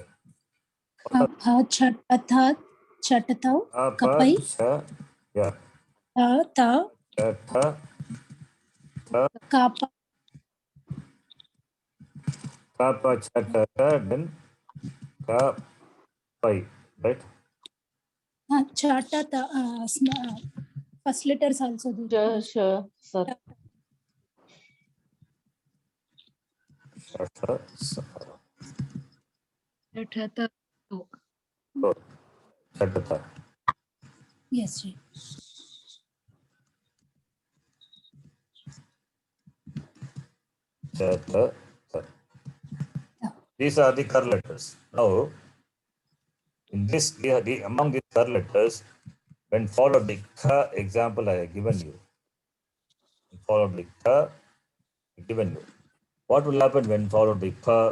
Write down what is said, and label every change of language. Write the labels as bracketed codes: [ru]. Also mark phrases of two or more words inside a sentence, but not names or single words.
[en] Kapha, Chatpatha, Chatatau, Kapai, Cha, yeah. Ta, Cha, tha, tha, Kapa, ka, pa, cha, ta, ta, then ka, pai. Right? Chatata, first letters also there. Sure, sir. Cha, tha, sa. Chatata. Good. Cha, ta, tha. Yes, Ji. Cha, tha, tha. These are the Kar letters. Now, in this, among these Kar letters, when followed by Kha, example I have given you. Followed by Kha, given you. What will happen when followed by Pa?